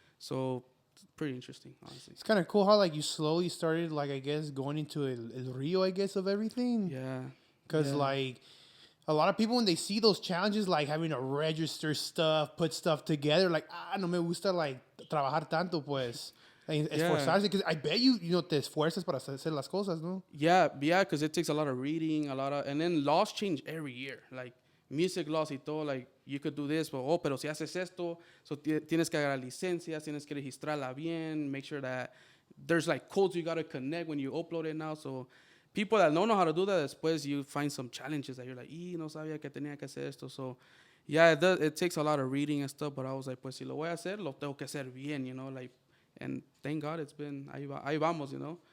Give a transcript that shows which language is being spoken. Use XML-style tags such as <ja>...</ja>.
<en>So it's pretty interesting, honestly. It's kind of cool how, like, you slowly started, like, I guess, going into</en> <es>el rio,</es> <en>I guess, of everything. Yeah. Because, like, a lot of people, when they see those challenges, like having to register stuff, put stuff together, like,</en> <es>no me gusta,</es> <en>like,</en> <es>trabajar tanto, pues. Esforzarse,</es> <en>because I bet you know,</en> <es>te esfuerzas para hacer las cosas, ¿no?</es> <en>Yeah, because it takes a lot of reading, and then laws change every year. Like, music laws</en> <es>y todo,</es> <en>like, you could do this, but,</en> <es>pero si haces esto, so tienes que agarrar licencias, tienes que registrarla bien,</es> <en>make sure that there's, like, codes you got to connect when you upload it now, so people that don't know how to do that, después you find some challenges that you're like,</en> <es>no sabía que tenía que hacer esto,</es> <en>so, yeah, it takes a lot of reading and stuff, but I was like,</en> <es>pues, si lo voy a hacer, lo tengo que hacer bien,</es> <en>you know, like, and thank God it's been,</en> <es>ahí vamos,</es> <en>you know.</en>